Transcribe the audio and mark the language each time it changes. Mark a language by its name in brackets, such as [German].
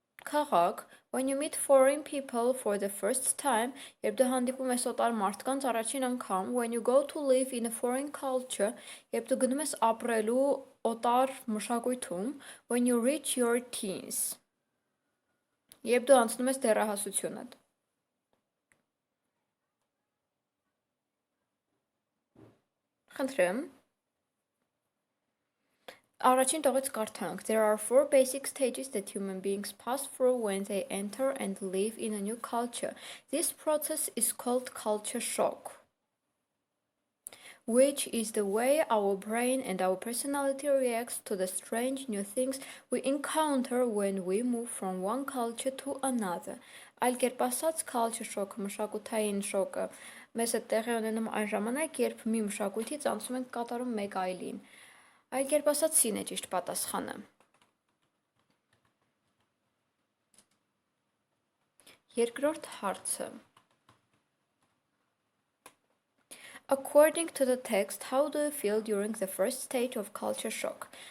[Armenian] քաղաք, [English] when you meet foreign people for the first time, [Armenian] երբ դու հանդիպում ես օտար մարդկանց առաջին անգամ, [English] when you go to live in a foreign culture, [Armenian] երբ դու գնում ես ապրելու օտար մշակույթում, [English] when you reach your teens, [Armenian] երբ դու անցնում ես դեռահասությունդ։ Խնդրեմ։ Առաջին տողից կարդանք. [English] There are 4 basic stages that human beings pass through when they enter and live in a new culture. This process is called culture shock, which is the way our brain and our personality reacts to the strange new things we encounter when we move from one culture to another. [Armenian] Այլ կերպ ասած, culture shock, մշակութային շոկը մեզ է տեղի ունենում այն ժամանակ, երբ մի մշակույթից անցում ենք կատարում մեկ այլին։ Այլ կերպ ասած, C-ն է ճիշտ պատասխանը։ Երկրորդ հարցը։ [English] According to the text, how do you feel during the first stage of culture shock?